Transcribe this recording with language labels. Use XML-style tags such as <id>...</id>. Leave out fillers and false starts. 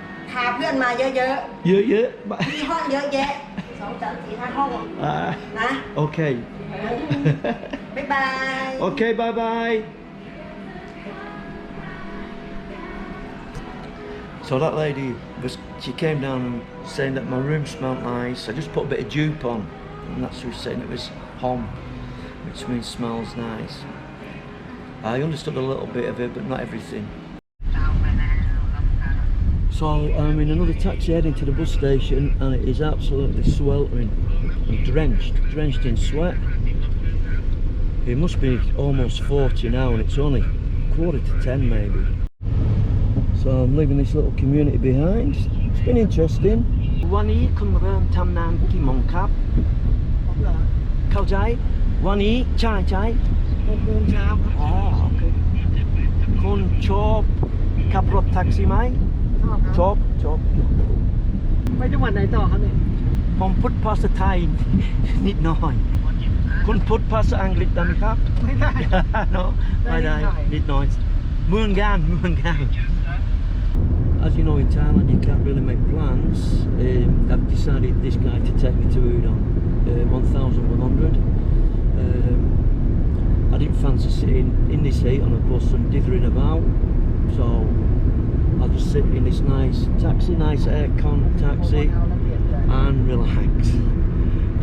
<th>พาเพื่อนมาเยอะๆมีห้องเยอะแยะ2 3 4 5 ห้องนะ โอเค บ๊ายบาย โอเคบายบาย</th> <en>So that lady she came down and saying that my room smelled nice. I just put a bit of dupe on and that's who was saying it was hom, which means smells nice. I understood a little bit of it but not everything. So I'm in another taxi heading to the bus station and it is absolutely sweltering. I'm drenched in sweat. It must be almost 40 now and it's only 9:45 maybe. So I'm leaving this little community behind. It's been interesting.</en> <th>วันนี้คุณเริ่มทำงานกี่โมงครับเข้าใจวันนี้ใช่6 โมงเช้าอ๋อโอเคคุณชอบขับรถแท็กซี่ไหมชอบ ไปจังหวัดไหนต่อครับเนี่ย ผมพูดภาษาไทยนิดหน่อยคุณพูดภาษาอังกฤษได้ไหมครับ ไม่ได้</th> <en>no</en> <th>ไม่ได้นิดหน่อยเมืองกัน</th> <en>As you know, in Thailand you can't really make plans. I've decided this guy to take me to Udon, 1100. I didn't fancy sitting in this heat on a bus and dithering about, so I'll just sit in this nice taxi, nice aircon taxi, and relax.</en>